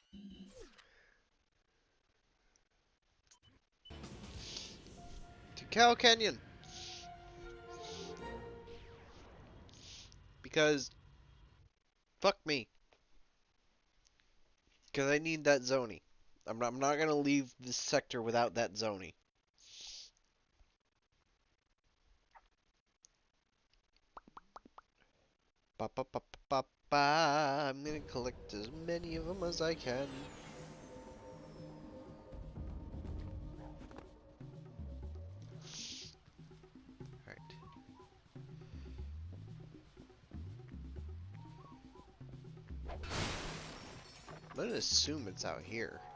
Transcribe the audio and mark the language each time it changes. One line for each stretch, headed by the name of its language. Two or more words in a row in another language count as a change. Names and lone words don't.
English: To Cow Canyon! Because... fuck me. Because I need that Zoni. I'm not gonna leave this sector without that Zoni. Ba ba ba ba ba ba. I'm gonna collect as many of them as I can. Alright. I'm gonna assume it's out here.